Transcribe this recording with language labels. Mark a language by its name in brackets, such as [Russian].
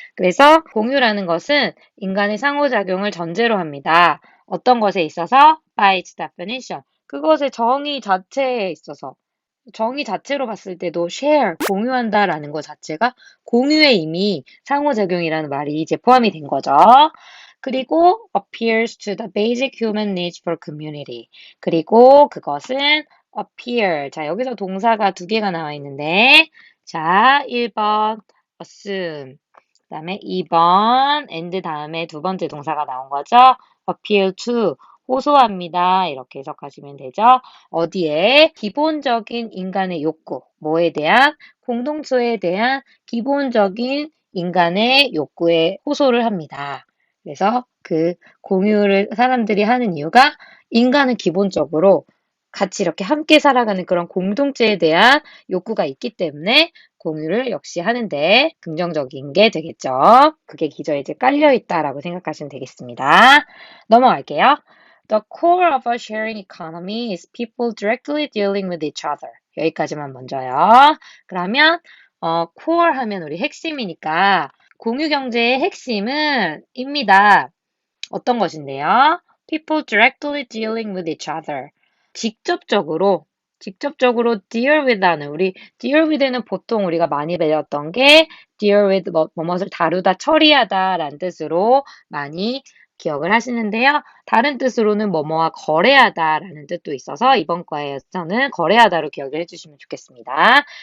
[Korean] 그래서 공유라는 것은 인간의 상호작용을 전제로 합니다. 어떤 것에 있어서? [English] by its definition. [Korean] 그것의 정의 자체에 있어서 정의 자체로 봤을 때도 share, 공유한다라는 것 자체가 공유에 이미 상호작용이라는 말이 이제 포함이 된 거죠. [English] 그리고 appears to the basic human needs for community. [Korean] 그리고 그것은 [English] appear. [Korean] 자, 여기서 동사가 두 개가 나와 있는데, 자, 1번 assume. 그 다음에 2번 and 다음에 두 번째 동사가 나온 거죠. [English] appeal to. [Korean] 호소합니다. 이렇게 해석하시면 되죠. 어디에? 기본적인 인간의 욕구. 뭐에 대한? 공동체에 대한 기본적인 인간의 욕구에 호소를 합니다. 그래서 그 공유를 사람들이 하는 이유가 인간은 기본적으로 같이 이렇게 함께 살아가는 그런 공동체에 대한 욕구가 있기 때문에 공유를 역시 하는데 긍정적인 게 되겠죠. 그게 기저에 이제 깔려 있다라고 생각하시면 되겠습니다. 넘어갈게요. [English] The core of a sharing economy is people directly dealing with each other. [Korean] 여기까지만 먼저요. 그러면 core 하면 우리 핵심이니까 공유 경제의 핵심은 입니다. 어떤 것인데요? [English] People directly dealing with each other. [Korean] 직접적으로 deal with하는 우리 deal with는 보통 우리가 많이 배웠던 게 deal with 뭐뭇을 다루다, 처리하다라는 뜻으로 많이 기억을 하시는데요. 다른 뜻으로는 뭐뭐와 거래하다라는 뜻도 있어서 이번 과에서는 거래하다로 기억을 해주시면 좋겠습니다.